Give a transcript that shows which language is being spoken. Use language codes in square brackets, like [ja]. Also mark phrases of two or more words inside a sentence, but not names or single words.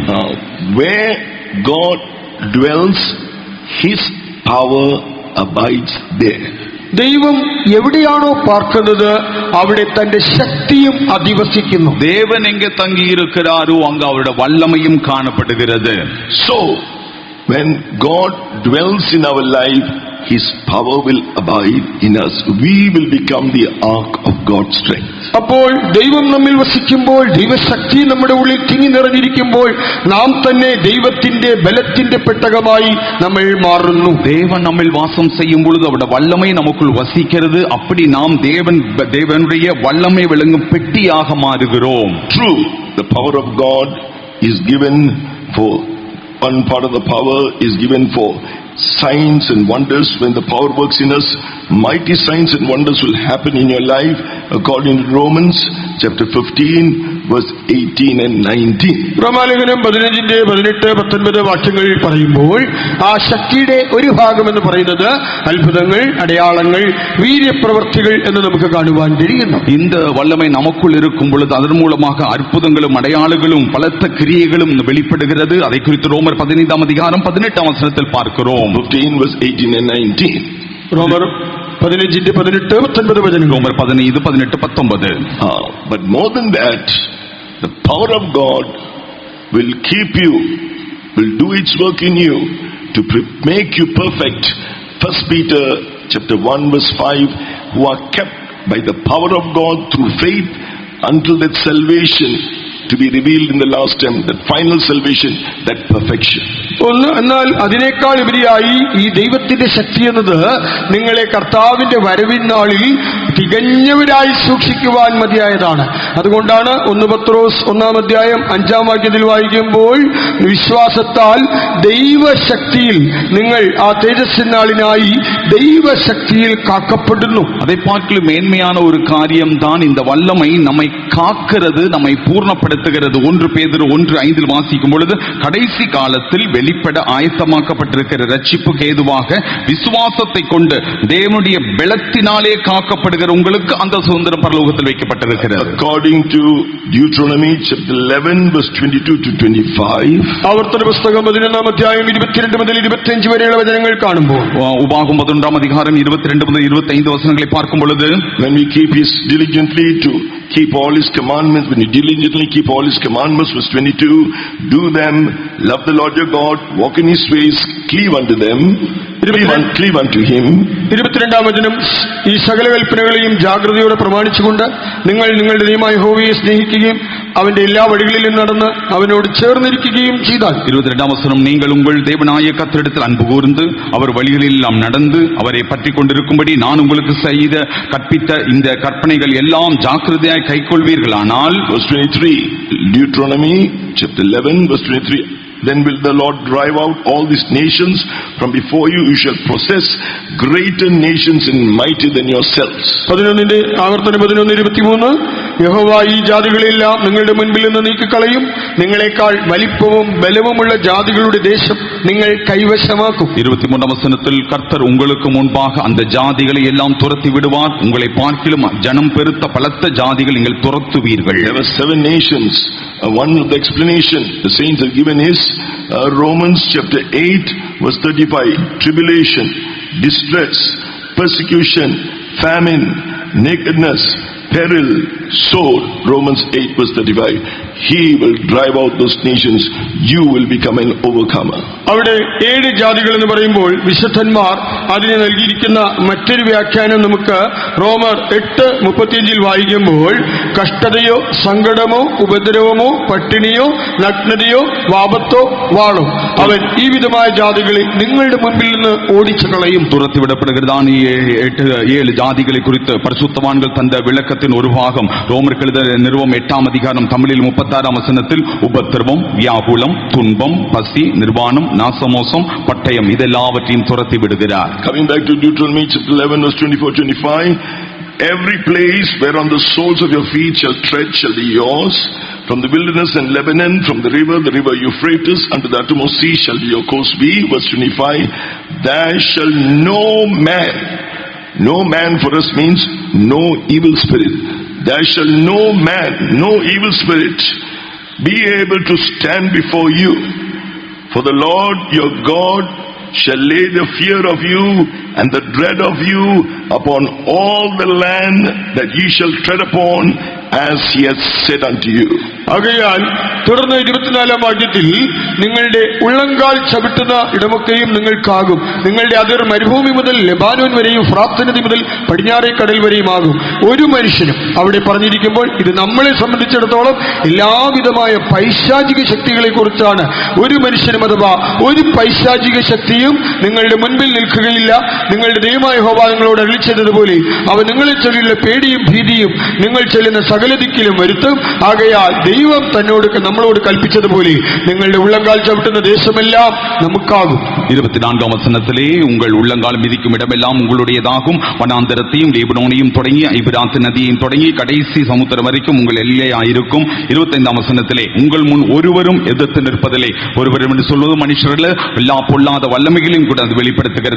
[en] Where God dwells, his power abides there. [ml] ദൈവം എവിടെയാണോ പാർക്കുന്നത് അവിടെ തന്റെ ശക്തിയും അധിവസിക്കുന്നു. [ta] தேவன் எங்கே தங்கி இருக்கிறாரோ அங்கு அவருடைய வல்லமையும் காணப்படுகிறது. [en] So when God dwells in our life, his power will abide in us. We will become the ark of God's strength. [ml] അപ്പോൾ ദൈവം നമ്മിൽ വസിക്കുമ്പോൾ, ദൈവശക്തി നമ്മുടെ ഉള്ളിൽ തിങ്ങി നിറഞ്ഞിരിക്കുമ്പോൾ നാം തന്നെ ദൈവത്തിന്റെ ബലത്തിന്റെ പെട്ടകമായി നമ്മൾ മാറുന്നു. [ta] தேவன் நம்மில் வாசம் செய்யும் பொழுது அவருடைய வல்லமை நமக்குள் வசிக்கிறது. அப்படி நாம் தேவனுடைய வல்லமை விளங்கும் பெட்டியாக மாறுகிறோம். [en] True, the power of God is given for one part of the power is given for signs and wonders. When the power works in us, mighty signs and wonders will happen in your life according to Romans chapter 15 verse 18 and 19. [ml] റോമാലേഖനം 15, 18, 19 വാക്യങ്ങൾ പറയുമ്പോൾ ആ ശക്തിയുടെ ഒരു ഭാഗമെന്ന് പറയുന്നത് അത്ഭുതങ്ങൾ, അടയാളങ്ങൾ, വീര്യപ്രവർത്തികൾ എന്ന് നമുക്ക് കാണുവാൻ കഴിയുന്നു. [ta] இந்த வல்லமை நமக்குள் இருக்கும் பொழுது அதன் மூலமாக அற்புதங்களும் அடையாளங்களும் பலத்த கிரியைகளும் வெளிப்படுகிறது. அதை குறித்து ரோமர் 15 அதிகாரம் 18 வசனத்தில் பார்க்கிறோம். [en] 15 verse 18 and 19. [ml] റോമർ 15, 18, 19 വചനങ്ങൾ. [ta] ரோமர் 15, 18, 19. [en] But more than that, the power of God will keep you, will do its work in you to make you perfect. 1 Peter chapter 1 verse 5, who are kept by the power of God through faith until that salvation to be revealed in the last time, that final salvation, that perfection. [ml] എന്നാൽ അതിനേക്കാൾ ഉപരിയായി ഈ ദൈവത്തിന്റെ ശക്തി എന്നത് നിങ്ങളെ കർത്താവിന്റെ വരവിൻ നാളിൽ തികഞ്ഞവരായി സൂക്ഷിക്കുവാൻ മതിയായതാണ്. അതുകൊണ്ടാണ് 1 പത്രോസ് 1 അധ്യായം 5 വാക്യത്തിൽ വായിക്കുമ്പോൾ വിശ്വാസത്താൽ ദൈവശക്തിയിൽ നിങ്ങൾ ആ തേജസ്സിൻ നാളിനായി ദൈവശക്തിയിൽ കാക്കപ്പെടുന്നു. [ta] அதை பார்க்கலும் மேன்மையான ஒரு காரியம் தான் இந்த வல்லமை நம்மை காக்கிறது, நம்மை பூர்ணப்படுத்துகிறது. 1 பேதுரு 1:5 வாசிக்கும் பொழுது கடைசி காலத்தில் வெளிப்பட ஆயத்தமாக்கப்பட்டிருக்கிற ரட்சிப்புக்கு ஏதுவாக விசுவாசத்தை கொண்டு தேவனுடைய பலத்தினாலே காக்கப்படுகிற உங்களுக்கு அந்த சுதந்திரம் பரலோகத்தில் வைக்கப்பட்டிருக்கிறது. [en] According to Deuteronomy chapter 11 verse 22 to 25, [ml] ആവർത്തന പുസ്തകം 11 അധ്യായം 22 മുതൽ 25 വരെയുള്ള വചനങ്ങൾ കാണുമ്പോൾ [ta] உபாகம் 11 அதிகாரம் 22 முதல் 25 வசனங்களை பார்க்கும் பொழுது, [en] when we keep his diligently to keep all his commandments, when you diligently keep all his commandments, verse 22, do them, love the Lord your God, walk in his ways, cleave unto them, cleave unto him. [ml] 22 വചനം, ഈ സകല കൽപ്പനകളെയും ജാഗ്രതയോടെ പ്രമാണിച്ചുകൊണ്ട് നിങ്ങൾ നിങ്ങളുടെ ദൈവമായ യഹോവയെ സ്നേഹിക്കുകയും അവന്റെ എല്ലാ വഴികളിലും നടന്ന് അവനോട് ചേർന്നിരിക്കുകയും ചെയ്താൽ. [ta] 22 வசனம், நீங்கள் உங்கள் தேவனாய கர்த்தரிடத்தில் அன்பு கூர்ந்து அவர் வழிகளில் எல்லாம் நடந்து அவரை பற்றி கொண்டிருக்கும்படி நான் உங்களுக்கு செய்த கற்பித்த இந்த கற்பனைகள் எல்லாம் ஜாக்கிரதையாய் கைக்கொள்வீர்களானால். [en] Verse 23, Deuteronomy chapter 11 verse 23, then will the Lord drive out all these nations from before you. You shall possess greater nations and mighty than yourselves. [ml] 11 ആവർത്തനം 11:23, യഹോവ ഈ ജാതികളെല്ലാം നിങ്ങളുടെ മുൻപിൽ നിന്ന് നീക്കിക്കളയും, നിങ്ങളെക്കാൾ വലിപ്പവും ബലവുമുള്ള ജാതികളുടെ ദേശം നിങ്ങൾ കൈവശമാക്കും. [ta] 23 வசனத்தில், கர்த்தர் உங்களுக்கு முன்பாக அந்த ஜாதிகளை எல்லாம் துரத்தி விடுவார், உங்களை பார்க்கிலும் ஜனம் பெருத்த பலத்த ஜாதிகள் நீங்கள் துரத்துவீர்கள். [en] There were 7 nations. One of the explanation the saints have given is Romans chapter 8 verse 35, tribulation, distress, persecution, famine, nakedness, peril, sword. Romans 8 verse 35, he will drive out those nations, you will become an overcomer. [ml] അവിടെ 7 ജാതികൾ എന്ന് പറയുമ്പോൾ വിശുദ്ധന്മാർ അതിന് നൽകിയിരിക്കുന്ന മറ്റൊരു വ്യാഖ്യാനം നമുക്ക് റോമർ 8:35 വായിക്കുമ്പോൾ, കഷ്ടതയോ സങ്കടമോ ഉപദ്രവമോ പട്ടിണിയോ നഗ്നതയോ വാപത്തോ വാളോ അവൻ ഈ വിധമായ ജാതികളെ നിങ്ങളുടെ മുൻപിൽ നിന്ന് ഓടിച്ചു കളയും. [ta] துரத்திவிடப்படுகிறதான 7 ஜாதிகளை குறித்து பரிசுத்தவான்கள் தந்த விளக்கத்தின் ஒரு பாகம் ரோமருக்கு எழுதிய நிருபம் 8 அதிகாரம் தமிழில் 36 வசனத்தில், உபத்திரவம், வியாகுலம், துன்பம், பசி, நிர்வாணம், நாசமோசம், பட்டயம் இதெல்லாவற்றையும் துரத்தி விடுகிறார். [en] Coming back to Deuteronomy chapter 11 verse 24-25, every place whereon the soles of your feet shall tread shall be yours. From the wilderness and Lebanon, from the river Euphrates, unto the uttermost sea shall your coast be. Verse 25, there shall no man for us means no evil spirit. There shall no man, no evil spirit be able to stand before you. For the Lord your God shall lay the fear of you and the dread of you upon all the land that ye shall tread upon, as he has said unto you. [ml] ആകയാൽ തുടർന്ന് 24 വാക്യത്തിൽ, നിങ്ങളുടെ ഉള്ളങ്കാൽ ചവിട്ടുന്ന ഇടമൊക്കെയും നിങ്ങൾക്കാകും. നിങ്ങളുടെ അതിർ മരുഭൂമി മുതൽ ലെബാനോൻ വരെയും ഫ്രാത്ത് നദി മുതൽ പടിഞ്ഞാറേ കടൽ വരെയുമാകും. ഒരു മനുഷ്യനും അവിടെ പറഞ്ഞിരിക്കുമ്പോൾ ഇത് നമ്മളെ സംബന്ധിച്ചിടത്തോളം എല്ലാവിധമായ പൈശാചിക ശക്തികളെ കുറിച്ചാണ്. ഒരു മനുഷ്യനും അഥവാ ഒരു പൈശാചിക ശക്തിയും നിങ്ങളുടെ മുൻപിൽ നിൽക്കുകയില്ല. നിങ്ങളുടെ ദൈവമായ യഹോവ നിങ്ങളോട് അരുളിച്ചതുപോലെ അവൻ നിങ്ങളെ ചൊല്ലിയുള്ള പേടിയും ഭീതിയും നിങ്ങൾ ചെല്ലുന്ന സകല ദിക്കിലും വരുത്തും. ആകയാൽ ദൈവം നമ്മളോട് കൽപ്പിച്ചതുപോലെ നിങ്ങളുടെ ഉള്ളങ്കാൽ ചവിട്ടുന്ന ദേശമെല്ലാം നമുക്കാകും. [ta] 24 வசனத்திலே உங்கள் உள்ளங்கால் மிதிக்கும் இடமெல்லாம் உங்களுடையதாகும். வனாந்தரத்தையும் லீபனோனையும் தொடங்கி ஐபிராத் நதியையும் தொடங்கி கடைசி சமுத்திரம் வரைக்கும் உங்கள் எல்லையாயிருக்கும். 25 வசனத்திலே உங்கள் முன் ஒருவரும் எதிர்த்து நிற்பதில்லை. ஒருவரும் என்று சொல்வது மனுஷர்கள் எல்லா பொல்லாத வல்லமைகளையும் கூட அது வெளிப்படுத்துகிறது.